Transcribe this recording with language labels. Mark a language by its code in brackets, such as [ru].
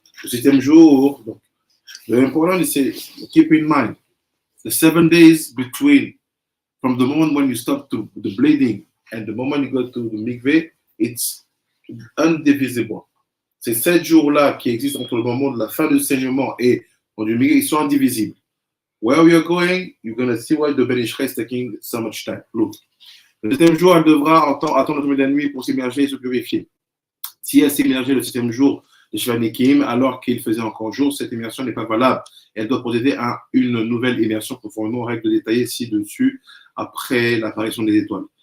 [fr] Le 7e jour, donc, le important c'est [en] keep in mind the 7 days between from the moment when you stop to the bleeding and the moment you go to the mikveh, it's indivisible. [fr] Ces 7 jours-là qui existent entre le moment de la fin du saignement et du mikveh, ils sont indivisibles. [en] Where we are going, you're going to see why the Ben Ishrael is taking so much time. Look. [fr] Le 7e jour, elle devra attendre le tombée de la nuit pour s'immerger et se purifier. Si elle s'est immergée le 7e jour de Shivanikim, alors qu'il faisait encore jour, cette immersion n'est pas valable. Elle doit procéder à une nouvelle immersion conformément aux règles détaillées ci-dessus après l'apparition des étoiles.